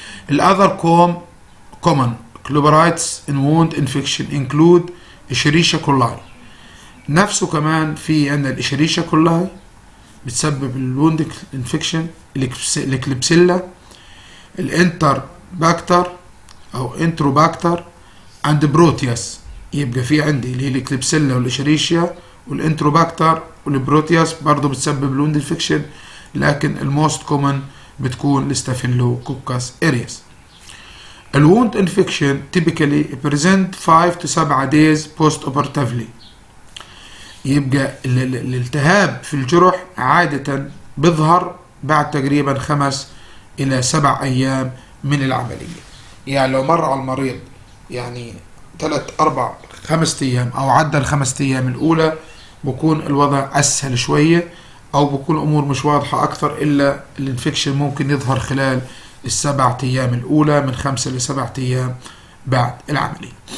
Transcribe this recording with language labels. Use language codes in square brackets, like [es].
[ar] الأذر [en] common chlorides in wound infection include [ar] إشيريشيا كولاي، نفسه كمان في عندنا الإشيريشيا كولاي بتسبب الوند انفكشن، الكليبسيلا، الانتر باكتر أو انتروباكتر عند بروتياس. يبقى في عندي اللي هي الكليبسيلا والإشيريشيا والانتروباكتر والبروتياس برضو بتسبب الوند انفكشن، لكن الموست كومن بتكون الستافيلوكوكاس أرياس. الوند انفكشن [en] typically present 5 to 7 days post operatively. [ar] يبقى الالتهاب في الجرح عادة بيظهر بعد تقريبا 5 إلى 7 أيام من العملية. يعني لو مر على المريض يعني 3 4 5 أيام أو عدى ال5 أيام الأولى بكون الوضع أسهل شوية، أو بكون الأمور مش واضحة أكثر، إلا الانفكشن ممكن يظهر خلال ال7 أيام الأولى من 5 ل7 أيام بعد العملية.